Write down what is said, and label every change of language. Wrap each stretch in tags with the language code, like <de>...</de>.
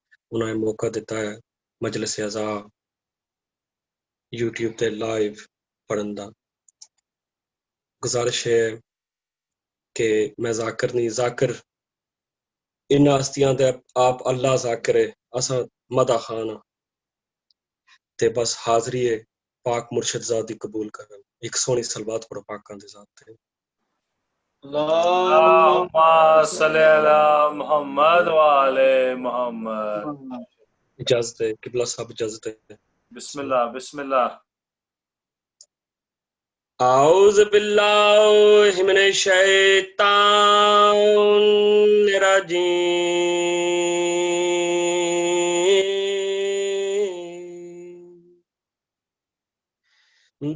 <pa>انہوں نے موقع دیتا ہے مجلس اعزاء یوٹیوب تے لائیو پڑھن دا. گزارش ہے کہ میں ذاکر نہیں، ذاکر ان ہستیاں دے آپ اللہ ذاکر ہے، اساں مدح خان ہاں تے بس حاضری ہے پاک مرشد ذات دی قبول کرن. ایک سونی صلوات پڑھو پاکاں دے ذات تے.</pa> <ar>اللهم صل على محمد وعلى محمد.</ar> <pa>اجازت ہے قبلہ صاحب، اجازت ہے.</pa> <ar>بسم اللہ بسم اللہ. اعوذ باللہ من الشیطان الرجیم.</ar>